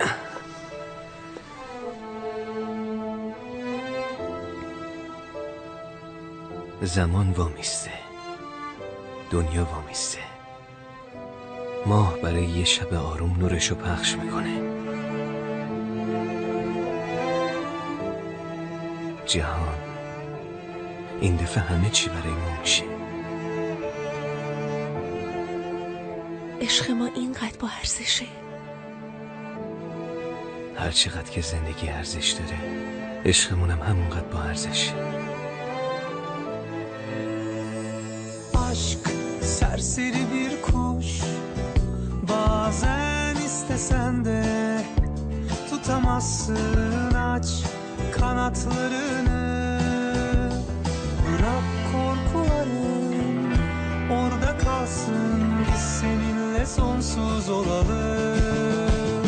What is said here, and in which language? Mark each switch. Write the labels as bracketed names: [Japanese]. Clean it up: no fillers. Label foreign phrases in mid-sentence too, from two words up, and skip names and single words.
[Persian] زمان وامیسته، دنیا وامیسته، ماه برای یه شب آروم نورشو پخش میکنه، جهان این دفعه همه چی برای ما میشه. عشق ما اینقدر با ارزشه. هر چقدر که زندگی ارزش داره، عشقمونم همونقدر با ارزشه. [Turkish] Aşk serseri bir kuş, bazen istesen de tutamazsın, aç kanatlarını. Bırak korkuların orada kalsın, biz seninle sonsuz olalım.